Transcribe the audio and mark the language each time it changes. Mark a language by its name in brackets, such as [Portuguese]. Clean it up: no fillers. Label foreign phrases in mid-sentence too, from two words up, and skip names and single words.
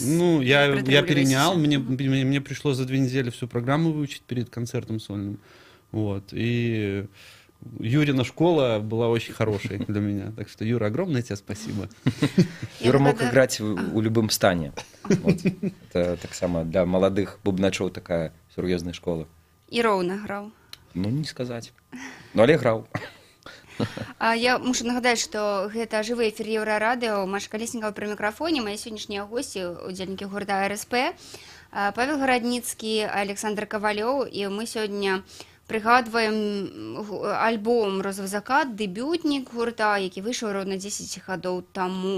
[Russian] Ну, я перенял, мне пришлось за 2 недели всю программу выучить перед концертом сольным. Вот. И Юрина школа была очень хорошей для меня. Так что, Юра, огромное тебе спасибо. Юра мог играть у любым стане. Вот. Это так само для молодых бубначоў такая серьезная школа. [Belarusian] І роўна граў. [Russian] Ну, не сказать. Ну, [Belarusian] але граў. Я мушу нагадаць, што гэта жывы эфір Еўрарадыо, Маша Калеснікава пры мікрафоне, мае сённяшнія госці, удзельнікі гурта РСП, Павел Гарадніцкі, Александр Кавалёў, і мы сёння прыгадваем альбом «Розовы закат», дэбютнік гурта, які выйшаў роўна 10 гадоў таму.